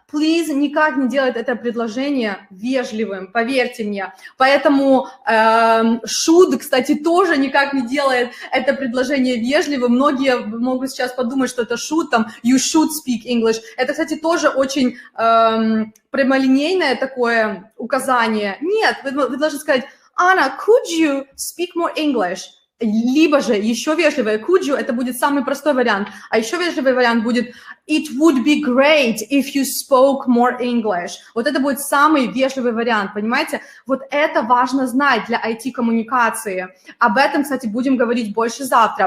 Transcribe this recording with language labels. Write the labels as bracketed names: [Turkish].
[Russian] Please никак не делает это предложение вежливым, поверьте мне. Поэтому should, кстати, тоже никак не делает это предложение вежливым. Многие могут сейчас подумать, что это should, там, [English] you should speak English. [Russian] Это, кстати, тоже очень прямолинейное такое указание. Нет, вы должны сказать, [English] Anna, could you speak more English? [Russian] Либо же еще вежливое [English] could you, [Russian] это будет самый простой вариант, а еще вежливый вариант будет [English] it would be great if you spoke more English. [Russian] Вот это будет самый вежливый вариант, понимаете? Вот это важно знать для IT-коммуникации. Об этом, кстати, будем говорить больше завтра.